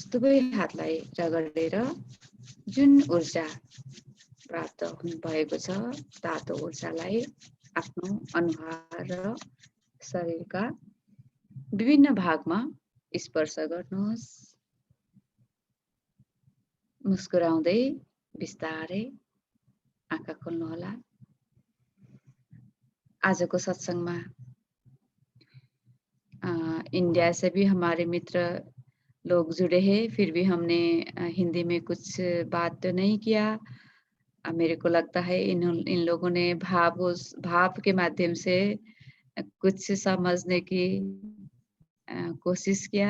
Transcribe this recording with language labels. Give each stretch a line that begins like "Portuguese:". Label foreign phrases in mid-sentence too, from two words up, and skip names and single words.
Nepali: दुवै हातलाई रगडेर जुन ऊर्जा प्राप्त भएको छ तातो ऊर्जालाई आफ्नो अनुहार र शरीरका विभिन्न भागमा स्पर्श गर्नुहोस्। मुस्कुराउँदै बिस्तारै आँखा खोल्नुहोला।
Hindi: आज को सत्संग में इंडिया से भी हमारे मित्र लोग जुड़े हैं, फिर भी हमने हिंदी में कुछ बात तो नहीं किया। मेरे को लगता है इन लोगों ने भाव के माध्यम से कुछ समझने की कोशिश किया।